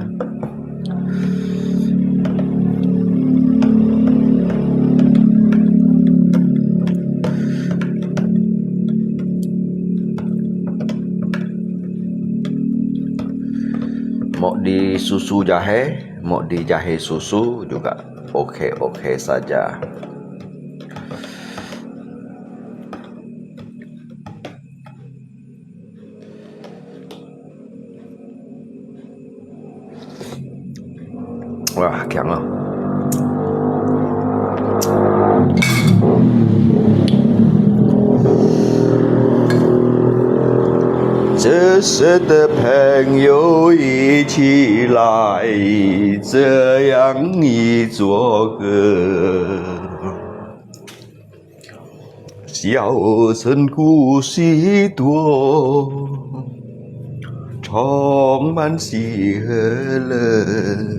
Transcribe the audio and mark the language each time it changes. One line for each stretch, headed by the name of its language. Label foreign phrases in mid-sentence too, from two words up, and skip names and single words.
Indonesian: Mau di susu jahe, mau di jahe susu juga oke saja. Wah,
Vietnamese: kẹo ngon.
Chinese: Thế 是的朋友一起来，这样一首歌，小城故事多，充满喜和乐。